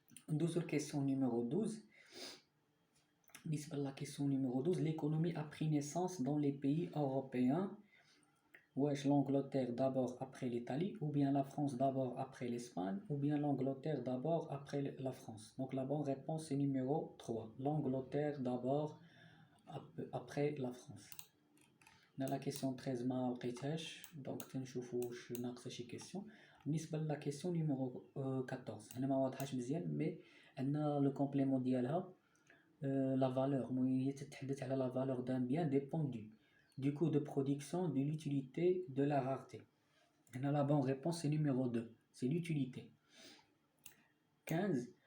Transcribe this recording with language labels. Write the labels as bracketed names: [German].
[French] 12 question numéro 12. La question numéro 12, l'économie a pris naissance dans les pays européens. Wesh, l'Angleterre d'abord après l'Italie, ou bien la France d'abord après l'Espagne, ou bien l'Angleterre d'abord après la France. Donc la bonne réponse est numéro 3. L'Angleterre d'abord après la France. On a la question 13 [Arabic] ما لقيتهاش دونك تنشوفوا واش ناقصه شي question. بالنسبه [French] la question numéro 14 [Arabic] هنا ما واضحاش مزيان مي عندنا لو كومبليمون ديالها [French] la valeur [Arabic] هي تتحدث على [French] la valeur d'un bien dépend du coût de production, de l'utilité, de la rareté. Et la bonne réponse est numéro 2, c'est l'utilité. 15.